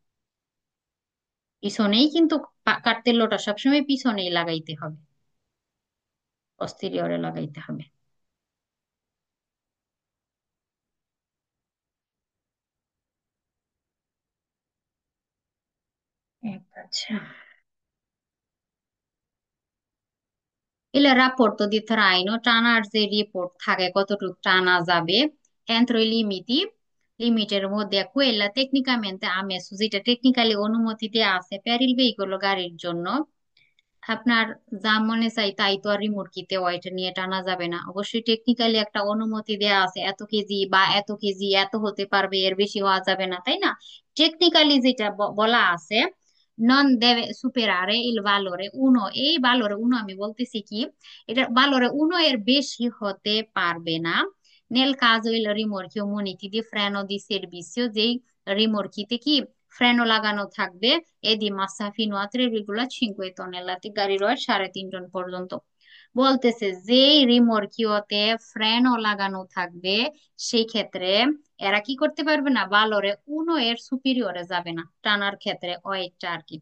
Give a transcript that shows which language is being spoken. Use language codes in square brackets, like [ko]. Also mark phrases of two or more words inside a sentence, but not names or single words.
[bn] পিছনেই কিন্তু কার্তেল্যটা সবসময় পিছনেই লাগাইতে হবে, পস্টেরিয়রে লাগাইতে হবে। আচ্ছা, [it] Il rapporto di traino, [bn] টানার যে রিপোর্ট থাকে কতটুকু টানা যাবে, [it] entro i limiti, [bn] লিমিটের মধ্যে [it] quella tecnicamente ammesso, [bn] যেটা টেকনিক্যালি অনুমতি দেওয়া আছে [it] per il veicolo, [bn] গাড়ির জন্য। আপনার যা মনে চাই তাই তো আর রিমোটকিতে ওইটা নিয়ে টানা যাবে না, অবশ্যই টেকনিক্যালি একটা অনুমতি দেওয়া আছে, এত কেজি বা এত কেজি এত হতে পারবে, এর বেশি হওয়া যাবে না, তাই না? টেকনিক্যালি যেটা বলা আছে, [it] non deve superare il valore uno, [bn] এই [it] valore uno [bn] আমি বলতেছি কি, এটা [it] valore uno [bn] এর বেশি হতে পারবে না। [it] নেল caso il rimorchio muniti di freno di servizio, [bn] যেই রিমোটকিতে কি ফ্রেনও লাগানো থাকবে, [it] e di massa fino a 3,5 tonnellate, [bn] গাড়ির ওয়েট 3.5 টন পর্যন্ত। বলতেছে যে রিমোরকিওতে ফ্রেনও লাগানো থাকবে সেই ক্ষেত্রে এরা কি করতে পারবে না, [it] valore uno [bn] এর সুপিরিয়রে যাবে না টানার ক্ষেত্রে ওয়েটটা আর কি।